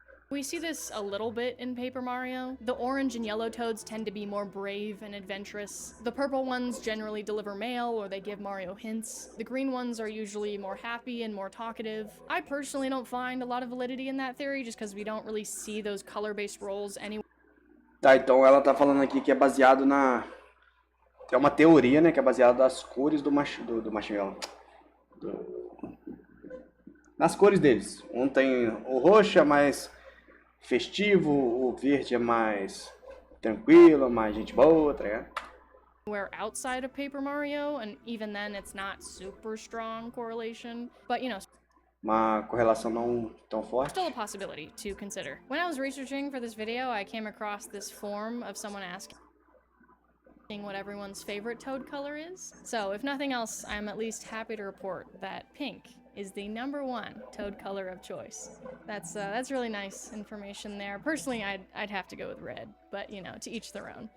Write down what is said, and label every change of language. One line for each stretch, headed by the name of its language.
English: We see this a little bit in Paper Mario. The orange and yellow toads tend to be more brave and adventurous. The purple ones generally deliver mail or they give Mario hints. The green ones are usually more happy and more talkative. I personally don't find a lot of validity in that theory just because we don't really see those color-based roles anywhere.
Portuguese: Tá, então ela tá falando aqui que é baseado na... É uma teoria, né? Que é baseada nas cores do Marshmallow. Nas cores deles. Um tem o roxo, é mais festivo, o verde é mais tranquilo, mais gente boa, tá ligado?
English: Where outside of Paper Mario, and even then it's not super strong correlation, but
Portuguese: Uma correlação não tão forte.
English: still a possibility to consider. When I was researching for this video, I came across this form of someone asking what everyone's favorite toad color is. So if nothing else, I'm at least happy to report that pink is the #1 toad color of choice. That's really nice information there. Personally, I'd have to go with red, but to each their own.